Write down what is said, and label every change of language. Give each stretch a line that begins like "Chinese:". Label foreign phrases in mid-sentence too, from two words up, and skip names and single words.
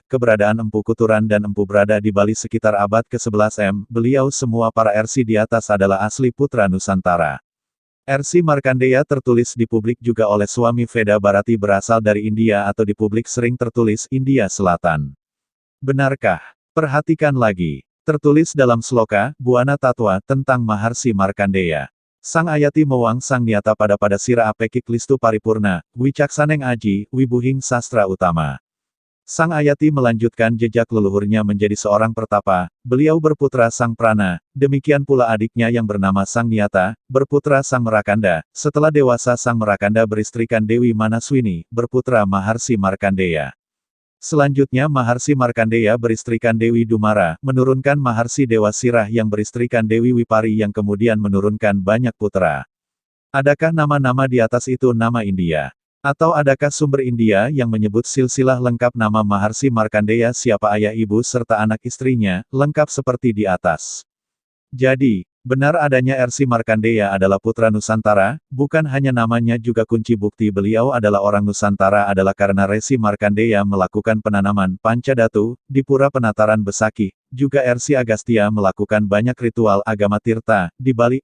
Indonesian: Keberadaan Empu Kuturan dan Empu Brada di Bali sekitar abad ke-11 M, beliau semua para Rsi di atas adalah asli putra Nusantara. Rsi Markandeya tertulis di publik juga oleh Swami Veda Bharati berasal dari India atau di publik sering tertulis India Selatan. Benarkah? Perhatikan lagi. Tertulis dalam sloka, Buana Tatwa, tentang Maharsi Markandeya.
Kawi: Sang Ayati Mewang Sang Niata pada Sira Apekik Listu Paripurna, Wicaksaneng Aji, Wibuhing Sastra Utama.
Indonesian: Sang Ayati melanjutkan jejak leluhurnya menjadi seorang pertapa, beliau berputra Sang Prana, demikian pula adiknya yang bernama Sang Niata, berputra Sang Merakanda, setelah dewasa Sang Merakanda beristrikan Dewi Manaswini, berputra Maharsi Markandeya. Selanjutnya Maharsi Markandeya beristrikan Dewi Dumara, menurunkan Maharsi Dewa Sirah yang beristrikan Dewi Wipari yang kemudian menurunkan banyak putra. Adakah nama-nama di atas itu nama India? Atau adakah sumber India yang menyebut silsilah lengkap nama Maharsi Markandeya siapa ayah ibu serta anak istrinya, lengkap seperti di atas? Jadi, benar adanya Rsi Markandeya adalah putra Nusantara, bukan hanya namanya juga kunci bukti beliau adalah orang Nusantara adalah karena Rsi Markandeya melakukan penanaman Pancadatu, di Pura Penataran Besakih, juga Rsi Agastya melakukan banyak ritual agama Tirta, di Bali.